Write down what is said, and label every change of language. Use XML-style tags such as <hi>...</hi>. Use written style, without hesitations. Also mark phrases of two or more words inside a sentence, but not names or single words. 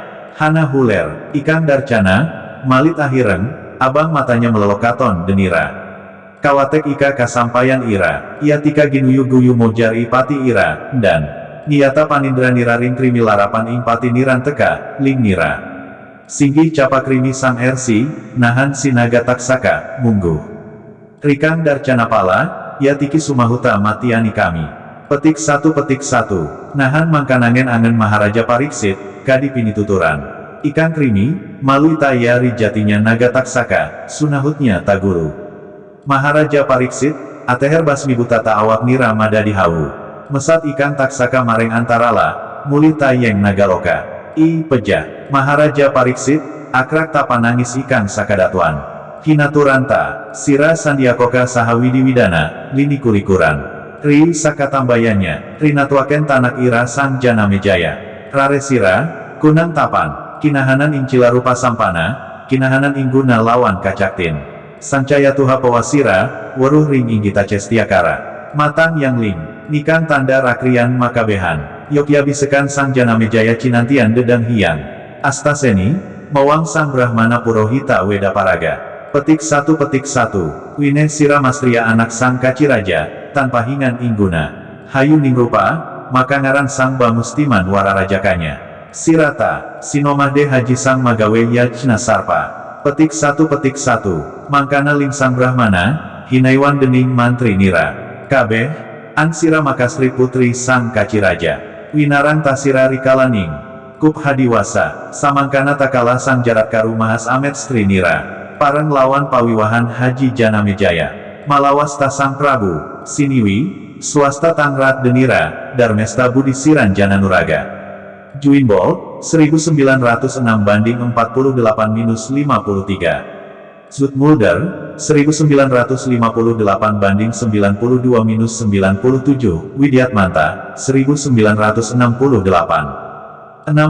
<kaw>Hana huler, ikan darcana, malit ahireng, abang matanya melokaton denira. Kawatek ika kasampayan ira, ia tika ginuyu guyu mojar ipati ira, dan niata panindra nira ring krimi larapan ing pati niran teka, ling nira. Singgih capa krimi sang ersi, nahan sinaga taksaka, mungguh. Rikang darcana pala, ya tiki sumahuta matiani kami. Petik 1 nahan mangkanangen angen Maharaja Pariksit, kadi pinituturan. Ikan krimi, malu taya rijatinya naga taksaka, sunahutnya taguru. Maharaja Pariksit, ateher basmi buta ta'awak nira madadi hawu. Mesat ikan taksaka mareng antarala, muli tayeng nagaloka. I pejah, Maharaja Pariksit, akrak tapanangis ikan sakadatuan. Hinaturanta, sira sandiakoka sahawidi widana, lini kulikuran. Ri sakatambayannya, rinatuaken tanak ira sang Janamejaya. Rare sira, kunang tapan, kinahanan ing cilarupa sampana, kinahanan ing guna lawan kacaktin. Sancaya tuha pewasira, weruh ring inggita cestiakara. Matang yang ling, nikang tanda rakrian makabehan. Yogya bisekan sang Janamejaya cinantian dedang hiang. Astaseni, mawang sang Brahmana Purohita Weda Paraga. Petik 1 Wineh sira mastria anak sang Kaciraja, tanpa hingan ingguna. Hayu ningrupa, maka ngaran sang Bamustiman wararajakanya. Sirata, sinomahde haji sang Magawe Yajna Sarpa. Petik 1 mangkana ling sang Brahmana, hinaiwan dening mantri nira. Kabeh, ansira makasri putri sang Kaciraja. Winarang tasira rikalaning, kup hadiwasa, samangkana takala sang jarat karu mahas amet stri nira. Pareng lawan pawiwahan Haji Janamejaya. Malawas tasang Prabu, siniwi, swasta tangrat denira, darmesta budi siran Jananuraga.</kaw> <id>Juinbol, 1906 banding 48-53. Zoetmulder, 1958 banding 92-97, Widyatmanta, 1968.</id>